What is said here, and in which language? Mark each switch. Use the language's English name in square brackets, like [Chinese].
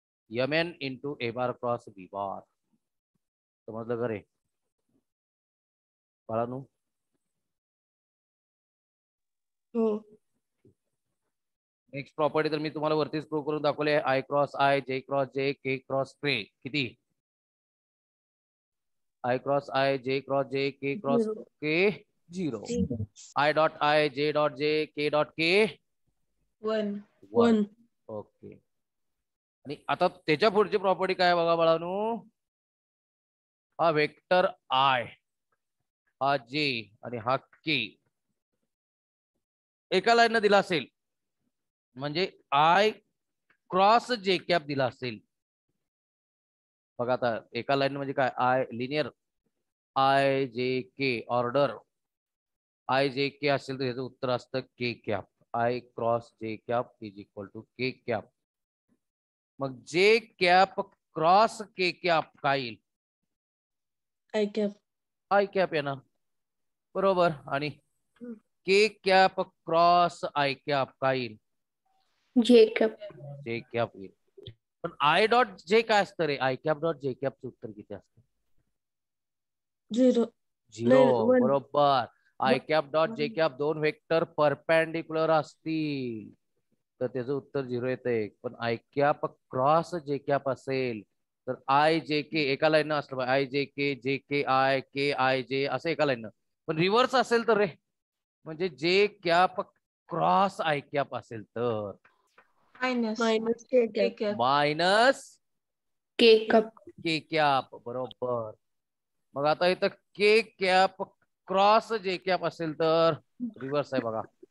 [Marathi] mn into ए बार cross B bar. समजलं का रे बाळांनो? हो. नेक्स्ट प्रॉपर्टी तर मी तुम्हाला वरतीच प्रूव्ह करून दाखवले. आय क्रॉस आय, जे क्रॉस जे, के क्रॉस के. किती? आय क्रॉस आय, जे क्रॉस जे, के cross K 0. I dot I, J dot J, K dot K 1. 1. Okay. आणि आता त्याच्या पुढची प्रॉपर्टी काय बघा बाळांनो. हा वेक्टर आय, हा जे आणि हा के एका लाईन दिला असेल म्हणजे आय क्रॉस जे कॅप दिला असेल. बघा आता एका लाईन म्हणजे काय, आय लिनियर आय जे के ऑर्डर आय जे के असेल तर याचं उत्तर असतं के कॅप. [English] I cross J cap is equal to K cap. [Marathi] मग जे कॅप क्रॉस के कॅप काय येईल? I cap. आय कॅप येणार बरोबर. आणि के कॅप क्रॉस आय कॅप काय येईल? जे कॅप. जे कॅप येईल. पण आय डॉट जे काय असतं रे? आय कॅप डॉट जे कॅपचं उत्तर किती असतं? 0. 0 बरोबर. I cap dot J cap दोन वेक्टर परपेंडिक्युलर असतील तर त्याचं उत्तर 0 येते. पण आय कॅप क्रॉस जे कॅप असेल तर आय जे के एका लाईन असलं पाहिजे. आय जे के आय, के आय जे असं एका लाईन. पण रिव्हर्स असेल तर रे, म्हणजे जे कॅप क्रॉस आय कॅप असेल तर मायनस मायनस के कॅप. के कॅप बरोबर. मग आता इथं के कॅप क्रॉस जे कॅप असेल तर रिव्हर्स आहे बघा.